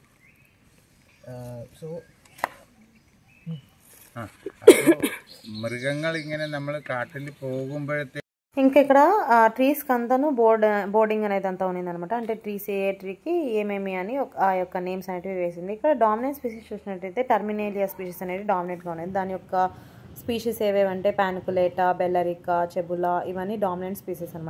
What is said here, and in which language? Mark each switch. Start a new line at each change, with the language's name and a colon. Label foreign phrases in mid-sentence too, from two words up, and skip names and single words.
Malayalam: So മൃഗങ്ങൾ ഇങ്ങനെ നമ്മൾ കാട്ടിൽ പോകുമ്പോഴത്തെ
Telugu: ఇంకా ఇక్కడ ట్రీస్కి అంతాను బోర్డింగ్ అనేది అంతా ఉన్నిందనమాట. అంటే ట్రీస్ ఏ ట్రీకి ఏమేమి అని ఆ యొక్క నేమ్స్ అనేటివి వేసింది. ఇక్కడ
English: dominant species
Telugu: చూసినట్టయితే టర్మినేలియా స్పీషీస్ అనేది డామినెంట్గా ఉన్నది. దాని యొక్క స్పీషీస్ ఏవేవంటే పానికులేటా, బెల్లరికా, చెబులా, ఇవన్నీ
English: dominant species
Telugu: అనమాట.